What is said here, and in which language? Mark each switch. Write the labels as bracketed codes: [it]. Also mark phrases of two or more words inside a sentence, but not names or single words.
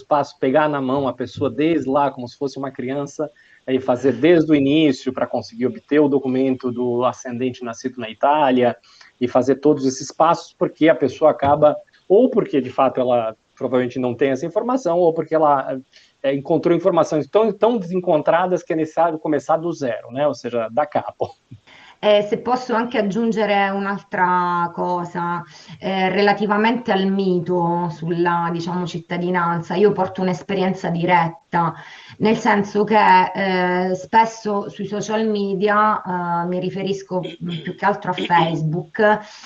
[pt] passos, pegar na mão a pessoa desde lá, como se fosse uma criança, e fazer desde o início para conseguir obter o documento do ascendente nascido na Itália, e fazer todos esses passos, porque a pessoa acaba, ou porque de fato ela provavelmente não tem essa informação, ou porque ela encontrou informações tão desencontradas que é necessário começar do zero, né? Ou seja, [it] da capo. Se posso anche aggiungere un'altra cosa relativamente al mito sulla, diciamo, cittadinanza, io porto un'esperienza diretta, nel senso che spesso sui social media, mi riferisco più che altro a Facebook,